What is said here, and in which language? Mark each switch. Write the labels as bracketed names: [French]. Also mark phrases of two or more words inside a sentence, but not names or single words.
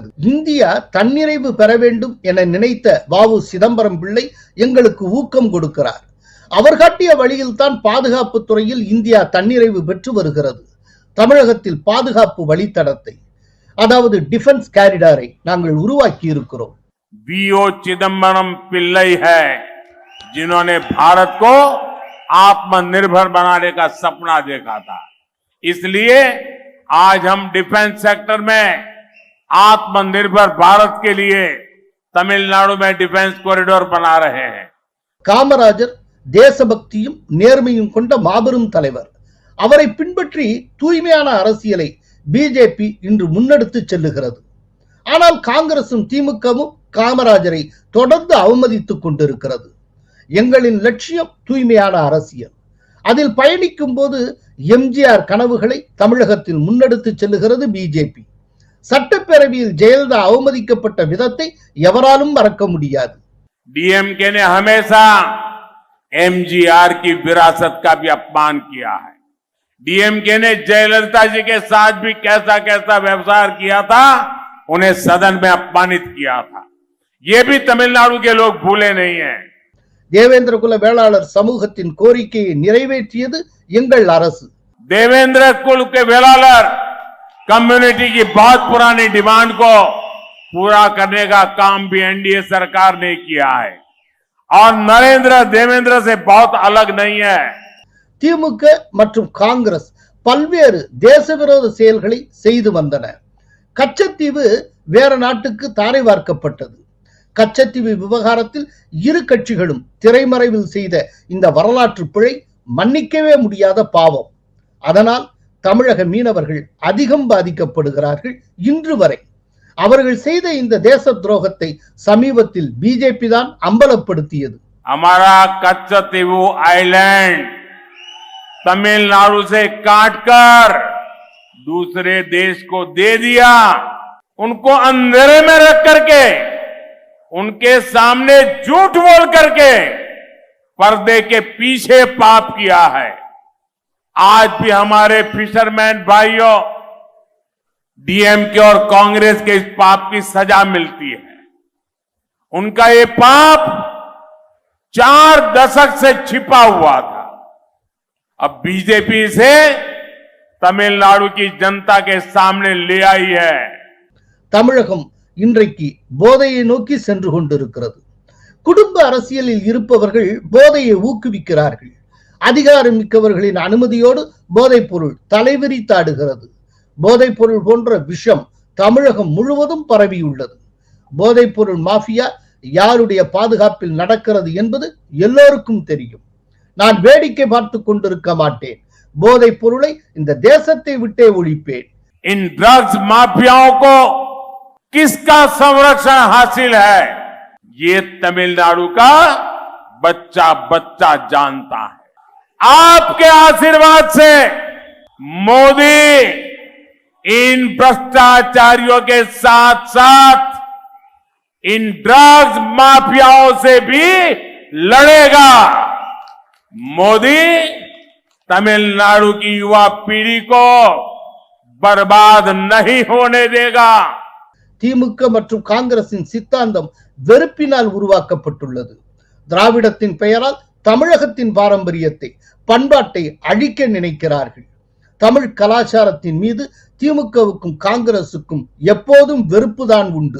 [Tamil] இந்தியா தன்னிறைவு பெற வேண்டும் என நினைத்த வ.உ. சிதம்பரம் பிள்ளை எங்களுக்கு ஊக்கம் கொடுக்கிறார். அவர் காட்டிய வழியில் தான் பாதுகாப்பு துறையில் இந்தியா தன்னிறைவு பெற்று வருகிறது. தமிழகத்தில் பாதுகாப்பு வழித்தடத்தை, அதாவது [English] defense corridor [Tamil] நாங்கள் உருவாக்கி இருக்கிறோம். [Hindi] वी.ओ. चिदम्बरम पिल्लई है जिन्होंने भारत को आत्मनिर्भर बनाने का सपना देखा था। इसलिए आज हम [English] defence sector [Hindi] में आत्मनिर्भर भारत के लिए तमिलनाडु में [English] defence corridor [Hindi] बना रहे हैं. [Tamil] காமராஜர் தேசபக்தியும் நேர்மையும் கொண்ட மாபெரும் தலைவர். அவரை பின்பற்றி தூய்மையான அரசியலை பிஜேபி இன்று முன்னெடுத்து செல்லுகிறது. ஆனால் காங்கிரசும் திமுகவும் காமராஜரை தொடர்ந்து அவமதித்துக் கொண்டிருக்கிறது. எங்களின் லட்சியம் தூய்மையான அரசியல். அதில் பயணிக்கும் போது எம்ஜிஆர் கனவுகளை தமிழகத்தில் முன்னெடுத்து செல்லுகிறது பிஜேபி. சட்டப்பேரவையில் ஜெயலலிதா அவமதிக்கப்பட்ட விதத்தை எவராலும் மறக்க முடியாது. [Hindi] डीएमके ने हमेशा एमजीआर की विरासत का भी अपमान किया है. डीएमके ने जयललिता जी के साथ भी कैसा कैसा व्यवहार किया था, उन्हें सदन में अपमानित किया था. ये भी तमिलनाडु के लोग भूले नहीं हैं. [Tamil] தேவேந்திர குல வேளாளர் சமூகத்தின் கோரிக்கையை நிறைவேற்றியது எங்கள் அரசு. [Hindi] देवेंद्र कुल के वेलालर कम्युनिटी की बहुत पुरानी डिमांड को पूरा करने का काम भी एनडीए सरकार ने किया है और नरेंद्र देवेंद्र से बहुत अलग नहीं है. [Tamil] திமுக மற்றும் காங்கிரஸ் பல்வேறு தேசவிரோத செயல்களை செய்து வந்தன. கச்சத்தீவு வேற நாட்டுக்கு தாரை வார்க்கப்பட்டது. கச்சத்தீவு விவகாரத்தில் இரு கட்சிகளும் திரைமறைவில் செய்த இந்த வரலாற்று பிழை மன்னிக்கவே முடியாத பாவம். அதனால் தமிழக மீனவர்கள் அதிகம் பாதிக்கப்படுகிறார்கள் இன்று வரை. அவர்கள் செய்த இந்த தேச துரோகத்தை சமீபத்தில் பிஜேபி தான் அம்பலப்படுத்தியது. [Hindi] हमारा कच्चतीवू आइलैंड तमिलनाडु से काटकर दूसरे देश को दे दिया। उनको अंधेरे में रख करके, उनके सामने झूठ बोल करके पर्दे के पीछे पाप किया है। आज भी हमारे फिशरमैन भाइयों, डीएमके और कांग्रेस के इस पाप की सजा मिलती है। उनका ये पाप 4 दशक से छिपा हुआ था। अब बीजेपी से तमिलनाडु की जनता के सामने ले आई है। [Tamil] தமிழகம் இன்றைக்கு போதையை நோக்கி சென்று கொண்டிருக்கிறது. குடும்ப அரசியலில் இருப்பவர்கள் போதையை ஊக்குவிக்கிறார்கள். அதிகாரம் மிக்கவர்களின் அனுமதியோடு போதைப் பொருள் தலைவிரித்தாடுகிறது. போதைப் பொருள் போன்ற விஷம் தமிழகம் முழுவதும் பரவியுள்ளது. போதைப் பொருள் மாஃபியா யாருடைய பாதுகாப்பில் நடக்கிறது என்பது எல்லோருக்கும் தெரியும். நான் வேடிக்கை பார்த்து கொண்டிருக்க மாட்டேன். போதைப் பொருளை இந்த தேசத்தை விட்டே ஒழிப்பேன். [Hindi] इन [English] drugs mafias [Hindi] को किसका संरक्षण हासिल है, ये तमिलनाडु का बच्चा बच्चा जानता है। आपके आशीर्वाद से मोदी इन भ्रष्टाचारियों के साथ साथ इन [English] drugs mafias [Hindi] से भी लड़ेगा। मोदी तमिलनाडु की युवा पीढ़ी को बर्बाद नहीं होने देगा। [Tamil] திமுக மற்றும் காங்கிரசின் சித்தாந்தம் வெறுப்பினால் உருவாக்கப்பட்டுள்ளது. திராவிடத்தின் பெயரால் தமிழகத்தின் பாரம்பரியத்தை, பண்பாட்டை அழிக்க நினைக்கிறார்கள். தமிழ் கலாச்சாரத்தின் மீது திமுகவுக்கும் காங்கிரசுக்கும் எப்போதும் வெறுப்புதான் உண்டு.